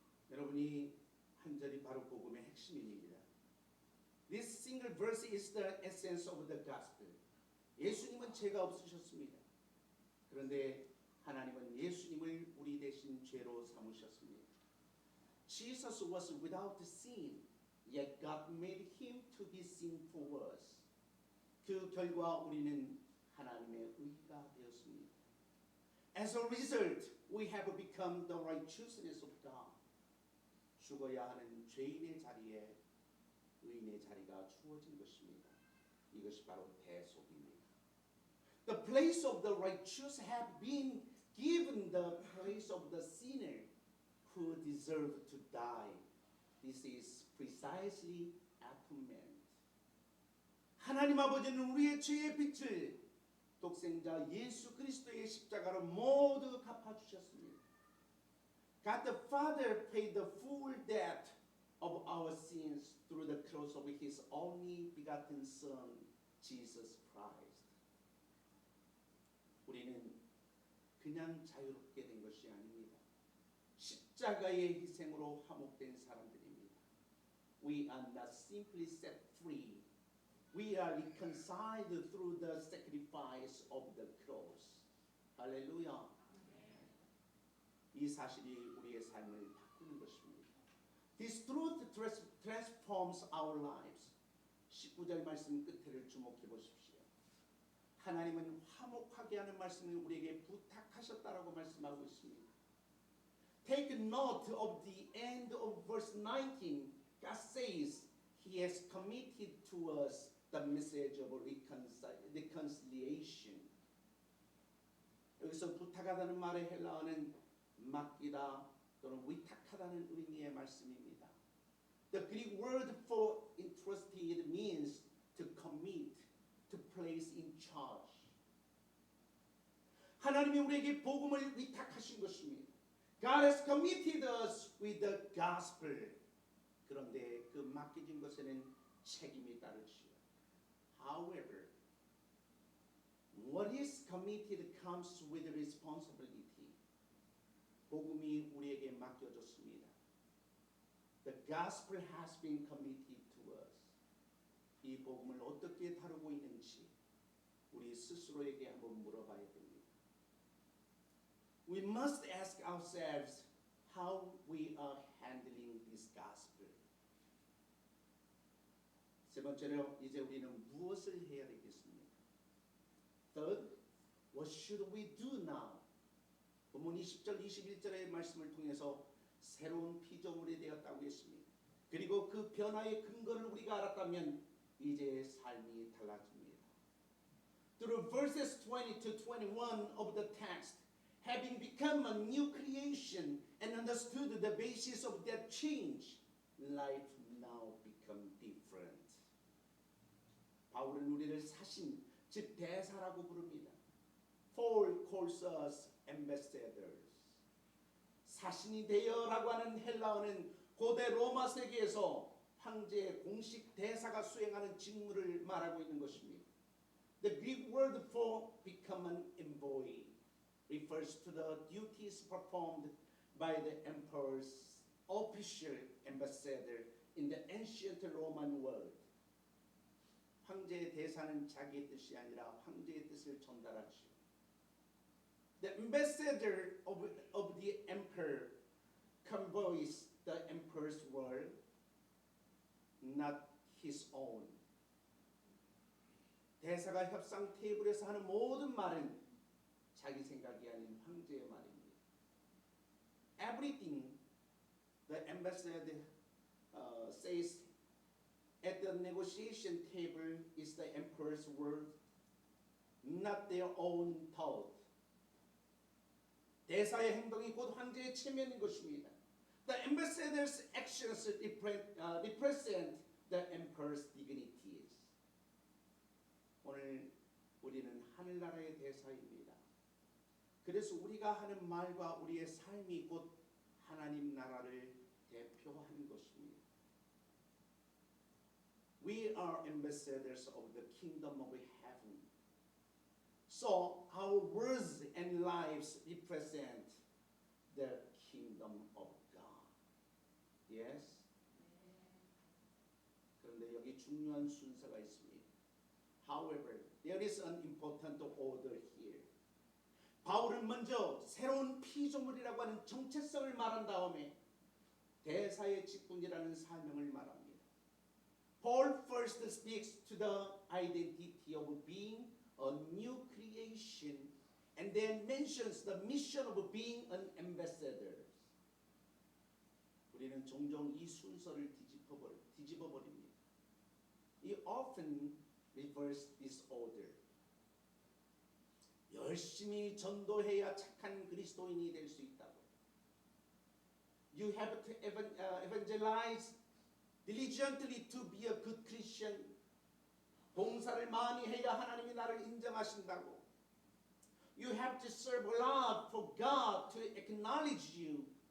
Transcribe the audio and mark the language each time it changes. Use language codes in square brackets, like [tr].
[ko] 여러분이 한 절이 바로 복음의 핵심입니다. [en] This single verse is the essence of the gospel. [ko] 예수님은 죄가 없으셨습니다. 그런데 하나님은 예수님을 우리 대신 죄로 삼으셨습니다. [en] Jesus was without sin, yet God made him to be sin for us. [ko] 그 결과 우리는 하나님의 의가 되었습니다. [en] As a result, we have become the righteousness of God. [ko] 죽어야 하는 죄인의 자리에 의인의 자리가 주어진 것입니다. 이것이 바로 대속입니다. [en] The place of the righteous have been given the place of the sinner who deserved to die. This is precisely atonement. [ko] 하나님 아버지는 우리의 죄의 빚을 독생자 예수 그리스도의 십자가로 모두 갚아주셨습니다. [en] God the Father paid the full debt of our sins through the cross of His only begotten Son, Jesus Christ. [ko] 우리는 그냥 자유롭게 된 것이 아닙니다. 십자가의 희생으로 화목된 사람들입니다. [en] We are not simply set free. We are reconciled through the sacrifice of the cross. [ko] 할렐루야. 이 사실이 우리의 삶을 바꾸는 것입니다. [en] This truth transforms our lives. [ko] 19절 말씀 끝에를 주목해 보십시오. 하나님은 화목하게 하는 말씀을 우리에게 부탁하셨다라고 말씀하고 있습니다. [en] Take note of the end of verse 19. God says He has committed to us the message of reconciliation. [ko] 여기서 부탁하다는 말의 헬라어는 맡기다 또는 위탁하다는 의미의 말씀입니다. [en] The Greek word for entrusted means to commit, to place in charge. [ko] 하나님이 우리에게 복음을 위탁하신 것입니다. [en] God has committed us with the gospel. [ko] 그런데 그 맡겨진 것에는 책임이 따르지요. [en] However, what is committed comes with responsibility. [ko] 복음이 우리에게 맡겨졌습니다. [en] The gospel has been committed to us. [ko] 이 복음을 어떻게 다루고 있는지 우리 스스로에게 한번 물어봐야 됩니다. [en] We must ask ourselves how we are handling this gospel. [ko] 세 번째로 이제 우리는 무엇을 해야 되겠습니까? [en] Third, what should we do now? [ko] 본문 20절 21절의 말씀을 통해서 새로운 피조물이 되었다고 했습니다. 그리고 그 변화의 근거를 우리가 알았다면 이제 삶이 달라집니다. [en] Through verses 20 to 21 of the text, having become a new creation and understood the basis of that change, life now become different. [ko] 바울은 우리를 사신, 즉 대사라고 부릅니다. [en] Paul calls us ambassadors. [ko] 사신이 되어라고 하는 헬라어는 고대 로마 세계에서 황제의 공식 대사가 수행하는 직무를 말하고 있는 것입니다. [en] The Greek word for become an envoy refers to the duties performed by the emperor's official ambassador in the ancient Roman world. [ko] 황제의 대사는 자기의 뜻이 아니라 황제의 뜻을 전달하죠. [en] The ambassador of the emperor conveys the emperor's word, not his own. [ko] 대사가 협상 테이블에서 하는 모든 말은 자기 생각이 아닌 황제의 말입니다. [en] Everything the ambassador says at the negotiation table is the emperor's word, not their own thought. [ko] 대사의 행동이 곧 황제의 체면인 것입니다. [en] The ambassador's actions represent the emperor's dignities. [ko] 오늘 우리는 하늘나라의 대사입니다. 그래서 우리가 하는 말과 우리의 삶이 곧 하나님 나라를 대표하는 것입니다. [en] We are ambassadors of the kingdom of heaven. So our words and lives represent the kingdom of God. Yes? [ko] 그런데 여기 중요한 순서가 있습니다. [en] However, there is an important order here. [ko] 바울은 먼저 새로운 피조물이라고 하는 정체성을 말한 다음에 대사의 직분이라는 사명을 말합니다. [en] Paul first speaks to the identity of being a new creation and then mentions the mission of being an ambassador. [ko] 우리는 종종 이 순서를 뒤집어 버립니다. [en] He often reverse this order. [ko] 열심히 전도해야 착한 그리스도인이 될 수 있다고. [en] You have to evangelize diligently to be a good Christian. [ko] 봉사를 많이 해야 하나님이 나를 인정하신다고. [en] You have to serve love for God to acknowledge you.